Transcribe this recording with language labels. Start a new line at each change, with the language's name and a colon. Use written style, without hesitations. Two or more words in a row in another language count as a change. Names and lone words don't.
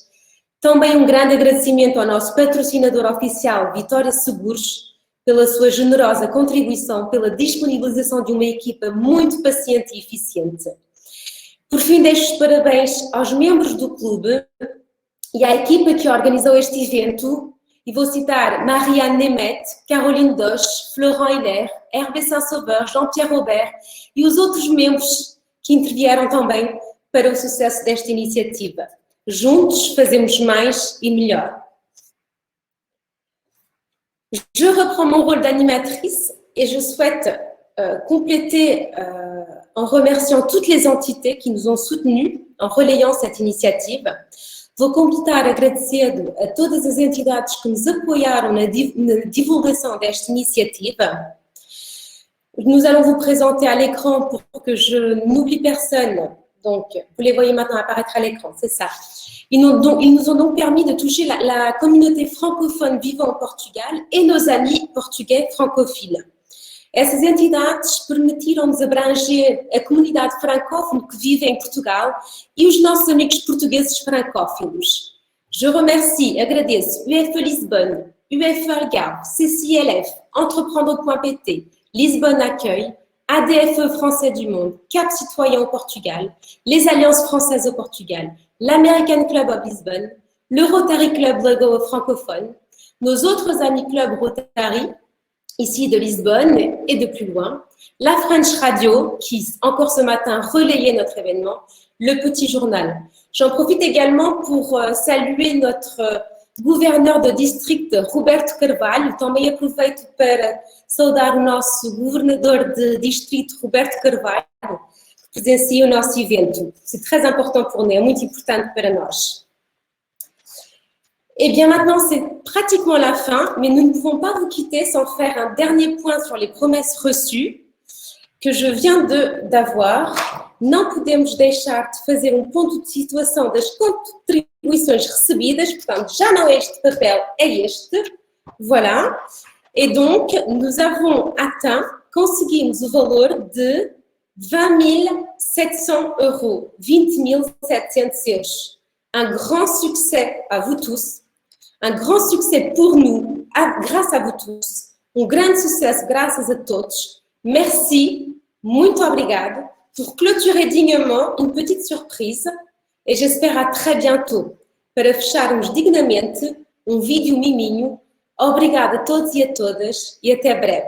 Portuguese: Também um grande agradecimento ao nosso patrocinador oficial, Vitória Seguros, pela sua generosa contribuição, pela disponibilização de uma equipa muito paciente e eficiente. Por fim, deixo os parabéns aos membros do clube e à equipa que organizou este evento, e vou citar Marianne Nemeth, Caroline Doche, Florent Hiller, Hervé Saint-Sauveur, Jean-Pierre Robert e os outros membros que intervieram também para o sucesso desta iniciativa. Juntos fazemos mais e melhor.
French: Je reprends mon rôle d'animatrice et je souhaite compléter en remerciant toutes les entités qui nous ont soutenus en relayant cette initiative.
Portuguese: Vou completar agradecendo a todas as entidades que nos apoiaram na divulgação desta initiative.
French: Nous allons vous présenter à l'écran pour que je n'oublie personne. Donc, vous les voyez maintenant apparaître à l'écran, c'est ça. Ils nous ont donc permis de toucher la communauté francophone vivant au Portugal et nos amis portugais francophiles.
Portuguese: Essas entidades permitiram-nos abranger a comunidade francófone que vive em Portugal e os nossos amigos portugueses francófilos.
French: Je remercie, agradeço UFE Lisbonne, UFE Algarve, CCLF, Entreprendre.pt, Lisbonne Accueil, ADFE Français du Monde, Cap Citoyen au Portugal, les Alliances Françaises au Portugal, l'American Club of Lisbonne, le Rotary Club Lego francophone, nos autres amis clubs Rotary, ici de Lisbonne et de plus loin, la French Radio, qui encore ce matin relayait notre événement, le Petit Journal. J'en profite également pour saluer notre gouverneur de district, Roberto Carvalho.
Portuguese: Também aproveito para saudar o nosso governador de distrito, Roberto Carvalho, que presencia o nosso evento.
French: C'est très important pour nous,
Portuguese: é muito importante para nós.
French: Et bien maintenant, c'est pratiquement la fin, mais nous ne pouvons pas vous quitter sans faire un dernier point sur les promesses reçues que je viens d'avoir.
Portuguese: Não podemos deixar de fazer ponto de situação das contribuições recebidas, portanto, já não é este papel, é este.
French: Voilà. Et donc, nous avons atteint,
Portuguese: conseguimos o valor de 20 700 euros, 20 700 euros.
French: Un grand succès à vous tous, un grand succès pour nous, grâce a vous tous.
Portuguese: Um grande sucesso graças a todos. Merci, muito obrigado.
French: Pour clôturer dignement, une petite surprise. Et j'espère à très bientôt.
Portuguese: Para fecharmos dignamente, vídeo miminho. Obrigada a todos e a todas e até breve.